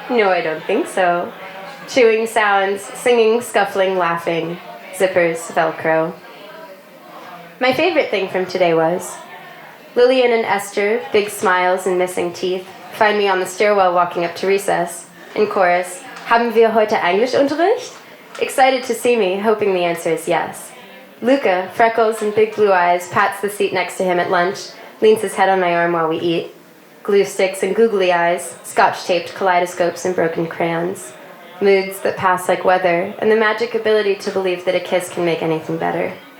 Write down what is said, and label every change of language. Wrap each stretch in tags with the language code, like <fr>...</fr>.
<en>No, I don't think so." Chewing sounds, singing, scuffling, laughing, zippers, Velcro. My favorite thing from today was Lillian and Esther, big smiles and missing teeth, find me on the stairwell walking up to recess. In chorus,</en> <de>"Haben wir heute Englischunterricht?"</de> <en>Excited to see me, hoping the answer is yes. Luca, freckles and big blue eyes, pats the seat next to him at lunch, leans his head on my arm while we eat. Glue sticks and googly eyes, scotch-taped kaleidoscopes and broken crayons. Moods that pass like weather, and the magic ability to believe that a kiss can make anything better.</en>